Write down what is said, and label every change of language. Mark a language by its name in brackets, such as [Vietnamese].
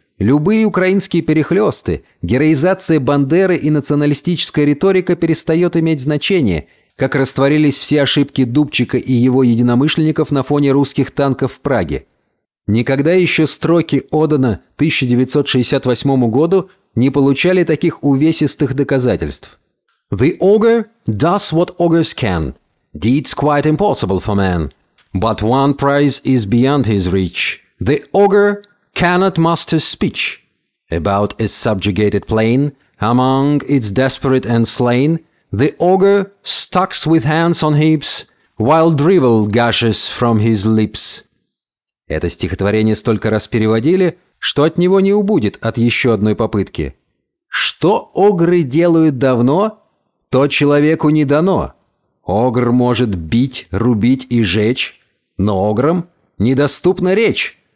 [Russian] Любые украинские перехлесты, героизация Бандеры и националистическая риторика перестает иметь значение, как растворились все ошибки Дубчика и его единомышленников на фоне русских танков в Праге. Никогда еще строки Одена 1968 году не получали таких увесистых доказательств. [English] «The ogre does what ogres can. Deeds quite impossible for man. But one prize is beyond his reach. The ogre cannot master speech. About a subjugated plain, among its desperate and slain, the ogre stucks with hands on hips, while drivel gushes from his lips». [Russian] Это стихотворение столько раз переводили, что от него не убудет от еще одной попытки. «Что огры делают давно, то человеку не дано. Огр может бить, рубить и жечь, но ограм недоступна речь.